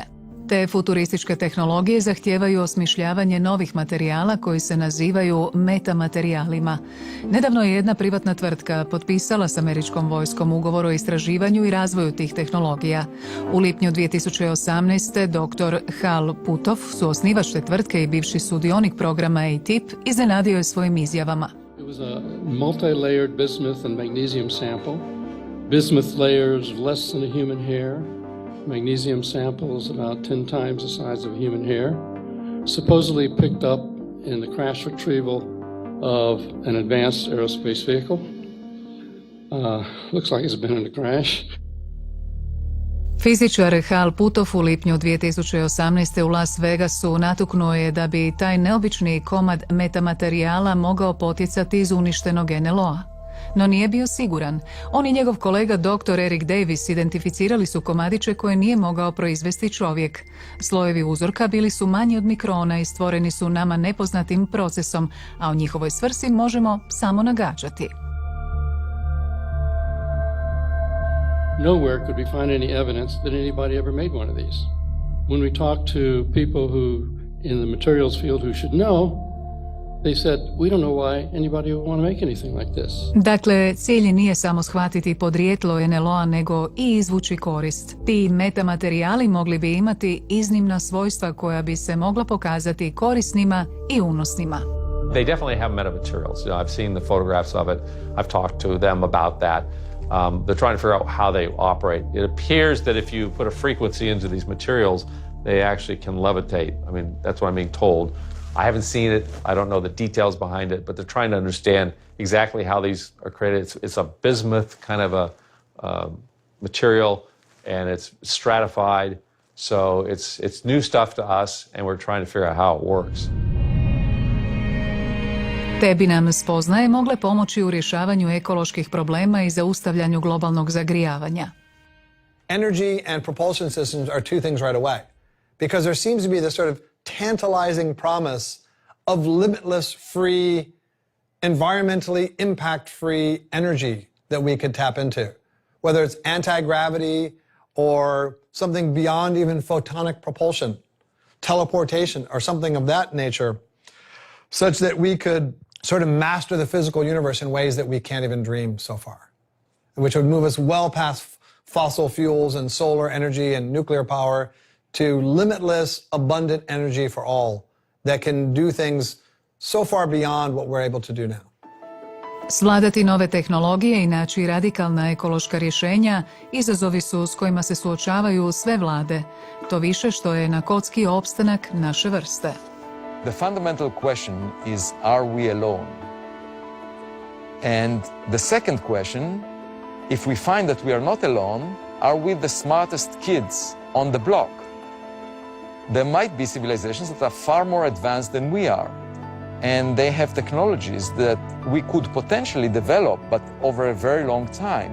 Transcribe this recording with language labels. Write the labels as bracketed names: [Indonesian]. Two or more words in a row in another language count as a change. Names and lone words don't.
[Croatian] Te futurističke tehnologije zahtijevaju osmišljavanje novih materijala koji se nazivaju metamaterijalima. Nedavno je jedna privatna tvrtka potpisala s američkom vojskom ugovor o istraživanju i razvoju tih tehnologija. U lipnju 2018. dr. Hal Puthoff, suosnivač te tvrtke i bivši sudionik programa ATIP, iznenadio je svojim izjavama. [English] It was a multi-layered bismuth and magnesium sample. Bismuth layers less than a human hair. Magnesium samples about 10 times the size of human hair, supposedly picked up in the crash retrieval of an advanced aerospace vehicle. Looks like it's been in a crash. [Croatian] Fizičar Hal Puthoff u lipnju 2018. u Las Vegasu natuknuo je da bi taj neobični komad metamaterijala mogao potjecati iz uništenog NLO-a. No nije bio siguran. On i njegov kolega dr. Eric Davis identificirali su komadiće koje nije mogao proizvesti čovjek. Slojevi uzorka bili su manji od mikrona i stvoreni su nama nepoznatim procesom, a o njihovoj svrsi možemo samo nagađati. [English] Nowhere could we find any evidence that anybody ever made one of these. When we talk to people who, in the materials field who should know, they said, we don't know why anybody would want to make anything like this. [Croatian] Dakle, cilj nije samo shvatiti podrijetlo NLO-a, nego i izvući korist. Ti metamaterijali mogli bi imati iznimna svojstva koja bi se mogla pokazati korisnima i unosnima. [English] They definitely have metamaterials. I've seen the photographs of it. I've talked to them about that. They're trying to figure out how they operate. It appears that if you put a frequency into these materials, they actually can levitate. I mean, that's what I'm being told. I haven't seen it. I don't know the details behind it, but they're trying to understand exactly how these are created. It's a bismuth kind of a material, and it's stratified. So it's new stuff to us, and we're trying to figure out how it works. [Croatian] Te bi nam spoznaje mogle pomoći u rješavanju ekoloških problema i zaustavljanju globalnog zagrijavanja. [English] Energy and propulsion systems are two things right away, because there seems to be this sort of tantalizing promise of limitless, free, environmentally impact-free energy that we could tap into, whether it's anti-gravity or something beyond even photonic propulsion, teleportation, or something of that nature, such that we could sort of master the physical universe in ways that we can't even dream so far, which would move us well past fossil fuels and solar energy and nuclear power to limitless, abundant energy for all that can do things so far beyond what we're able to do now. [Croatian] Svladati nove tehnologije i naći radikalna ekološka rješenja izazovi su s kojima se suočavaju sve vlade, to više što je na kocki opstanak naše vrste. [English] The fundamental question is, are we alone? And the second question, if we find that we are not alone, are we the smartest kids on the block? There might be civilizations that are far more advanced than we are, and they have technologies that we could potentially develop, but over a very long time.